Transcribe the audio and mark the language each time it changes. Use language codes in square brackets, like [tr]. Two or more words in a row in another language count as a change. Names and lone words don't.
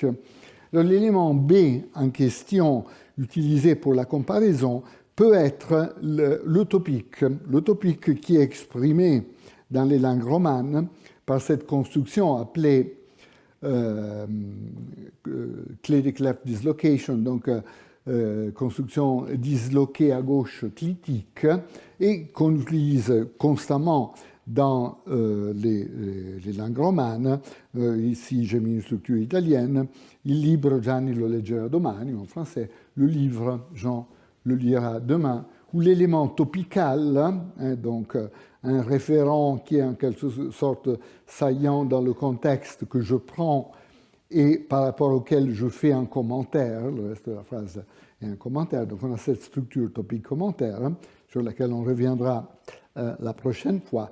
[fr] L'élément B en question, utilisé pour la comparaison, peut être l'utopique qui est exprimé dans les langues romanes par cette construction appelée clé de clef dislocation, donc construction disloquée à gauche clitique, et qu'on utilise constamment dans les langues romanes. Ici, j'ai mis une structure italienne. [it] Il libro Gianni lo leggerà domani, [fr] en français, le livre, Jean le lira demain, où l'élément topical, donc un référent qui est en quelque sorte saillant dans le contexte que je prends et par rapport auquel je fais un commentaire, le reste de la phrase est un commentaire, donc on a cette structure topique-commentaire sur laquelle on reviendra la prochaine fois.